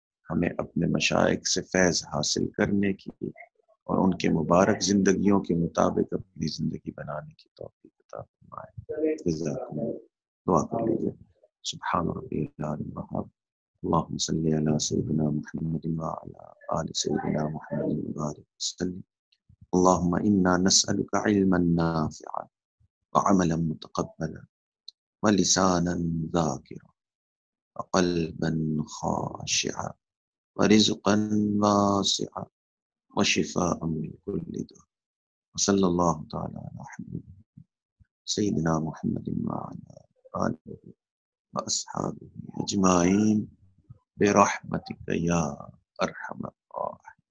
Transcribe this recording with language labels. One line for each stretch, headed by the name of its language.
Urdu: ہمیں اپنے مشائخ سے فیض حاصل کرنے کی اور ان کے مبارک زندگیوں کے مطابق اپنی زندگی بنانے کی توفیق عطا فرمائے۔ جزاکم اللہ۔ دعا کر لیجیے۔
Arabic: سبحان ربی العلی الوہاب، اللہم صلی علی سیدنا محمد وعلی آل سیدنا محمد وبارک وسلم۔ اللہم انا نسألک علما نافعا وعملا متقبلا ولسانا ذاکرا وقلبا خاشعا ورزقا واسعا وشفاء من كل داء. وصلی اللہ تعالی علی حبیبہ سیدنا محمد وعلی آلہ وأصحابه أجمعين برحمتك يا أرحم الراحمين.